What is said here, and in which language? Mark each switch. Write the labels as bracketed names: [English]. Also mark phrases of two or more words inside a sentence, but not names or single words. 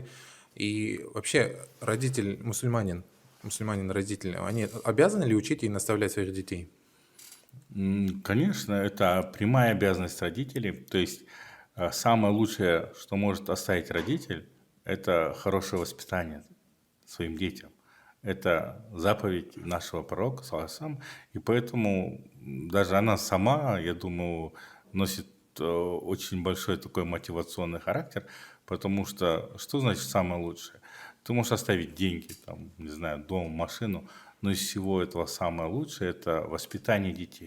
[Russian] И вообще родитель, мусульманин, родитель, они обязаны ли учить и наставлять своих детей? Конечно, это прямая обязанность родителей. То есть самое лучшее, что может оставить родитель, это хорошее воспитание своим детям. Это заповедь нашего пророка, [Arabic] صلى الله عليه وسلم, [Russian] и поэтому даже она сама, я думаю, носит очень большой такой мотивационный характер, потому что значит самое лучшее? Ты можешь оставить деньги, там, не знаю, дом, машину, но из всего этого самое лучшее – это воспитание детей.